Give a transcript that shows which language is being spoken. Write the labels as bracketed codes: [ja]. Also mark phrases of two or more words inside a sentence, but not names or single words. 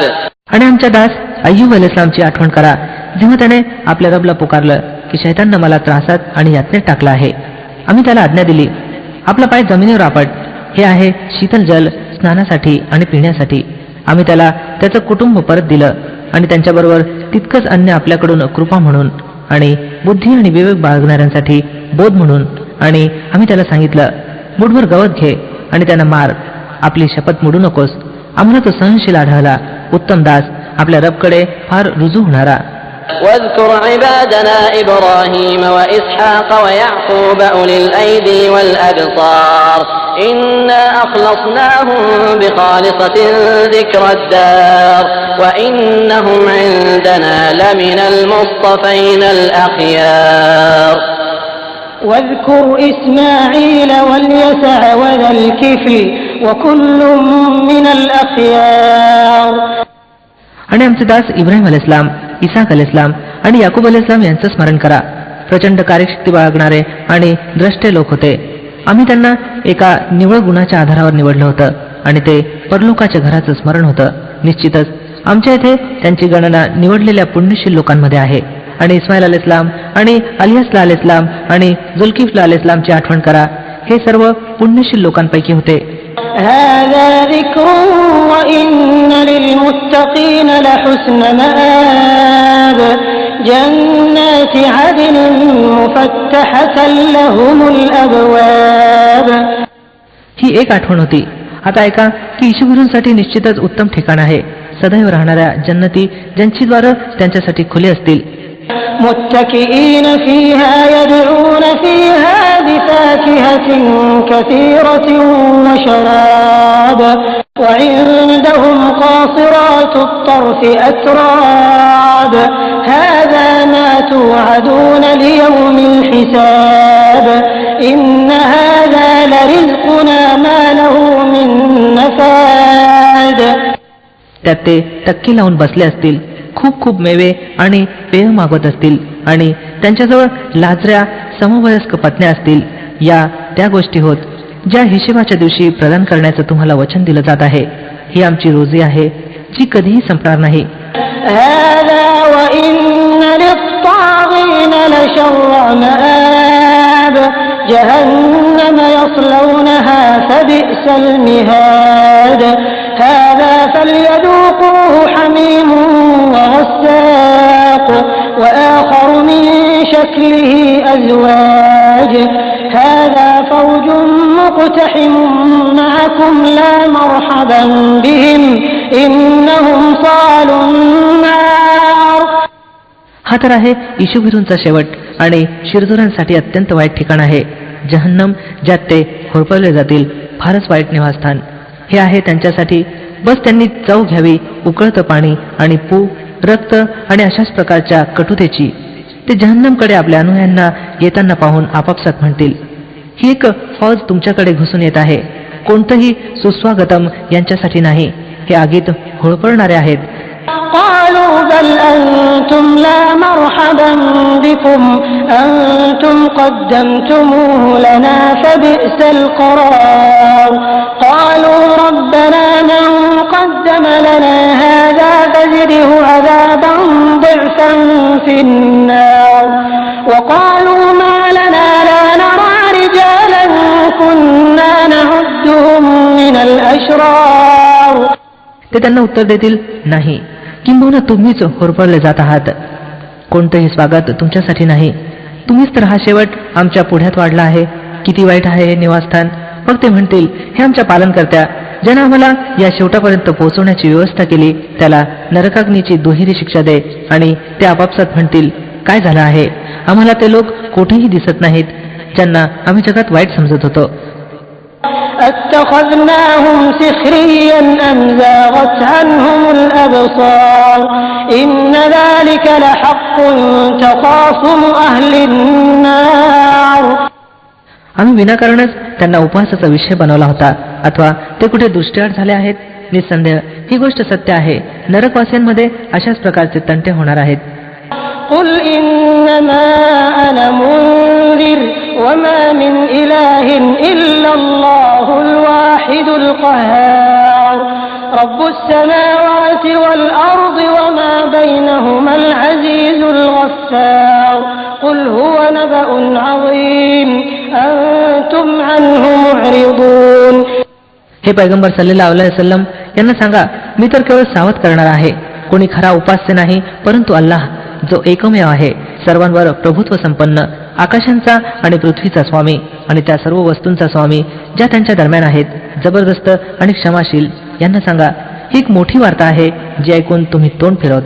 [mr] आणि आमच्या दास अय्यूब अलैहिस्सलामची आठवण करा, जेव्हा त्याने आपल्या रबला पुकारलं की शैताननं मला त्रासात आणि यातनेत टाकला आहे. आम्ही त्याला आज्ञा दिली, आपला पाय जमिनीवर आपट, हे आहे शीतल जल स्नानासाठी आणि पिण्यासाठी. आम्ही त्याला त्याचं कुटुंब परत दिलं आणि त्यांच्याबरोबर तितकंच अन्न आपल्याकडून कृपा म्हणून आणि बुद्धी आणि विवेक बाळगणाऱ्यांसाठी बोध म्हणून. आणि आम्ही त्याला सांगितलं, मुठभर गवत घे आणि त्यांना मार, आपली शपथ मोडू नकोस. आम्हाला तो सहनशील आढळला, उत्तम दास, आपल्या रबकडे फार रुजू होणारा. [ar] واذكر عبادنا إبراهيم وإسحاق ويعقوب أولي الأيدي والأبصار إنا أخلصناهم بخالصة ذكر الدار وإنهم عندنا لمن المصطفين الأخيار. واذكر إسماعيل واليسع وذا الكفل وكل من الأخيار. [mr] आणि आमचे दास इब्राहिम अलैहिस्सलाम, इसाक अलैहिस्सलाम आणि याकूब अलैहिस्सलाम यांचं स्मरण करा. प्रचंड कार्यशक्ती बाळगणारे आणि द्रष्टे लोक होते. आम्ही त्यांना एका निवळ गुणाच्या आधारावर निवडलं होतं आणि ते परलोकाच्या घराचं स्मरण होतं. निश्चितच आमच्या इथे त्यांची गणना निवडलेल्या पुण्यशील लोकांमध्ये आहे. आणि इस्माईल अलैहिस्सलाम आणि अलियासला अलैहिस्सलाम आणि जुल्किफला अलैहिस्सलामची आठवण करा, हे सर्व पुण्यशील लोकांपैकी होते. [ar] هذا ذكر وإن للمتقين لحسن مآب جنات عدن مفتحة لهم الأبواب. [mr] ही एक आठवण होती. आता ऐका की ईशुगुरूंसाठी निश्चितच उत्तम ठिकाण आहे, सदैव राहणाऱ्या जन्नती ज्यांची द्वारं त्यांच्यासाठी खुली असतील. [ar] متكئين فيها يدعون فيها بفاكهة كثيرة وشراب وعندهم قاصرات الطرف أتراب هذا ما توعدون ليوم الحساب إن هذا لرزقنا ما له من نفاد. [mr] त्यात ते टक्के लावून बसले असतील, खूप खूप मेवे आणि पेय मागवत असतील आणि त्यांच्याजवळ लाजऱ्या समवयस्क पत्न्या असतील. या त्या गोष्टी होत ज्या हिशेबाच्या दिवशी प्रदान करण्याचं तुम्हाला वचन दिलं जात आहे. ही आमची रोजी आहे जी कधीही संपणार नाही. [ar] هذا وإن للطاغين لشر مآب جهنم يصلونها فبئس المهاد هذا فليذوقوه حميم وغساق وآخر من شكله أزواج هذا فوج مقتحم معكم لا مرحبا بهم إنهم صالوا النار. [mr] हा तर आहे ईशुभिरूंचा शेवट आणि शिरजोरांसाठी अत्यंत वाईट ठिकाण आहे जहन्नम, ज्यात ते होरपळले जातील. फारच वाईट निवासस्थान हे आहे त्यांच्यासाठी. बस त्यांनी चव घ्यावी उकळतं पाणी आणि पू, रक्त आणि अशाच प्रकारच्या कटुतेची. ते जहन्नमकडे आपल्या अनुयायांना येताना पाहून आपापसात म्हणतील, ही एक फौज तुमच्याकडे घुसून येत आहे. कोणतंही सुस्वागतम यांच्यासाठी नाही, हे आगीत होळपळणारे आहेत. [ar] قالوا بل أنتم لا مرحبا بكم أنتم قدمتموه لنا فبئس القرار قالوا ربنا من قدم لنا هذا فزده عذابا ضعفا في النار وقالوا ما لنا لا نرى رجالا كنا نعدهم من الأشرار. [mr] ते त्यांना उत्तर देतील, नाही, किंबहुना तुम्हीच होरपळले जात आहात. कोणतंही स्वागत तुमच्यासाठी नाही. तुम्हीच तर हा शेवट आमच्या पुढ्यात वाढला आहे. किती वाईट आहे हे निवासस्थान. मग ते म्हणतील, हे आमच्या पालनकर्त्या, ज्यानं आम्हाला या शेवटापर्यंत पोहोचवण्याची व्यवस्था केली, त्याला नरकाग्नीची दुहेरी शिक्षा दे. आणि ते आपापसात म्हणतील, काय झालं आहे, आम्हाला ते लोक कोठेही दिसत नाहीत ज्यांना आम्ही जगात वाईट समजत होतो. [ar] أتخذناهم سخريا أم زاغت عنهم الأبصار إن ذلك لحق تخاصم أهل النار. [mr] आम्ही विनाकारणच त्यांना उपहासाचा विषय बनवला होता, अथवा ते कुठे दृष्टीआड झाले आहेत? निसंदेह ही गोष्ट सत्य आहे. नरकवासीयांमध्ये अशाच प्रकारचे तंटे होणार आहेत. [ar] قل إنما أنا منذر وما من إله إلا الله الواحد القهار رب السماوات والأرض وما بينهما العزيز الغفار قل هو نبأ عظيم أنتم عنه معرضون. [mr] हे पैगंबर [ar] صلى الله عليه وسلم [mr] यांना सांगा, मी तर केवळ सावध करणार आहे. कोणी खरा उपास्य नाही परंतु अल्लाह, जो एकमेव आहे, सर्वांवर प्रभुत्व संपन्न, आकाशांचा आणि पृथ्वीचा स्वामी आणि त्या सर्व वस्तूंचा स्वामी ज्या त्यांच्या दरम्यान आहेत, जबरदस्त आणि क्षमाशील. यांना सांगा, ही एक मोठी वार्ता आहे जी ऐकून तुम्ही तोंड फिरवता.